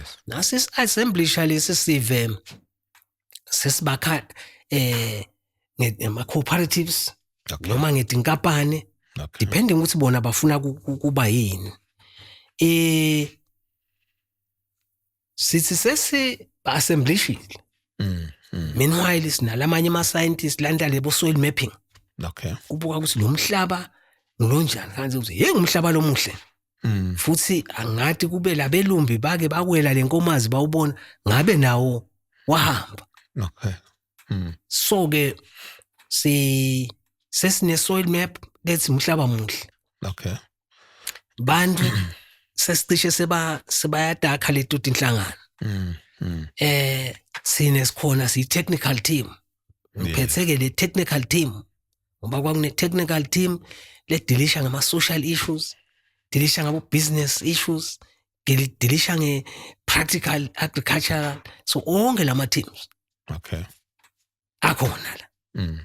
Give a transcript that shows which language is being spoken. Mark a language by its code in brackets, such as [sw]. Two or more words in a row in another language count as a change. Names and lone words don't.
[ss] Nasis assemblisha lesive sesibakha ngema cooperatives noma ngedinkampani. [en] Okay. [ss] Depending ukuthi bona bafuna kuba yini. Sithi sesi assemblishile. Meanwhile sinalamanye ama scientists landa lebo [en] soil mapping. Okay. [ss] Kubuka ukuthi lo mhlaba ngilonjani kanti ukuthi hey ngumhlaba lomuhle. Futhi angathi kube labelumbi bake bakwela lenkomazi bawubona ngabe nawo wahamba. [en] Okay. [ss] So ke sesine [en] soil map [ss] lethi umhlaba muhle. [en] Okay. [ss] Bantu sesicishe sebayadakha leto tinhlangano. Sine sikhona si [en] technical team. [ss] Uphetheke le [en] technical team. [ss] Ngoba kwakune [en] technical team [ss] le dealisha ngama [en] social issues, [ss] dealisha ngabo [en] business issues, [ss] dealisha nge [en] practical agricultural. [ss] So onke lama teams. [en] Okay. [ss] Akhona la.